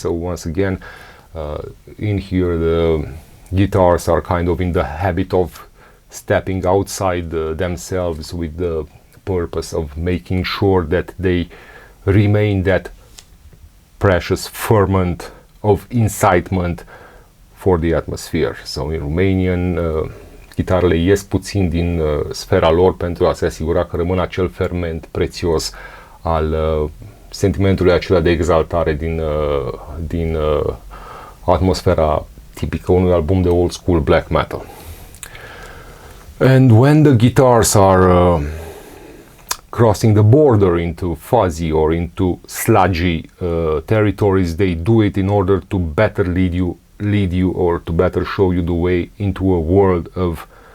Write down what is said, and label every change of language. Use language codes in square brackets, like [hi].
[en] So once again, in here the guitars are kind of in the habit of stepping outside themselves with the purpose of making sure that they remain that precious ferment of incitement for the atmosphere. So in Romanian, [ro] chitarele ies puțin din sfera lor pentru a se asigura că rămân acel ferment prețios al sentimentului acela de exaltare din atmosfera tipică unui album de old school black metal. [en] And when the guitars are crossing the border into fuzzy or into sludgy territories, they do it in order to better lead you or to better show you the way into a world of